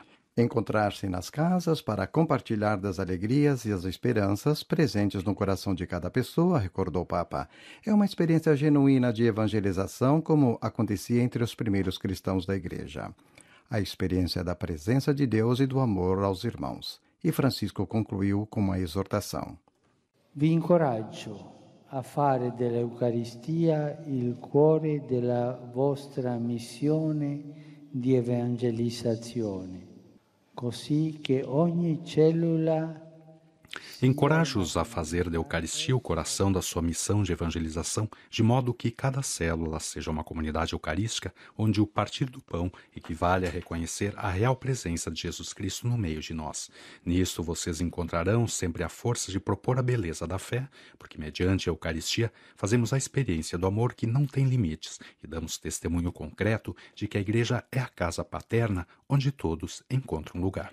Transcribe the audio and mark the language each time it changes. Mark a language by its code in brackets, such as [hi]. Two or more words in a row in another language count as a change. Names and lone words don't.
[pt] Encontrar-se nas casas para compartilhar das alegrias e as esperanças presentes no coração de cada pessoa, recordou o Papa. É uma experiência genuína de evangelização, como acontecia entre os primeiros cristãos da Igreja. A experiência da presença de Deus e do amor aos irmãos. E Francisco concluiu com uma exortação. [it] Vi incoraggio a fare dell'Eucaristia il cuore della vostra missione di evangelizzazione. Così che ogni cellula. [pt] Encorajo-os a fazer da Eucaristia o coração da sua missão de evangelização, de modo que cada célula seja uma comunidade eucarística, onde o partir do pão equivale a reconhecer a real presença de Jesus Cristo no meio de nós. Nisto vocês encontrarão sempre a força de propor a beleza da fé, porque mediante a Eucaristia fazemos a experiência do amor que não tem limites e damos testemunho concreto de que a Igreja é a casa paterna onde todos encontram lugar.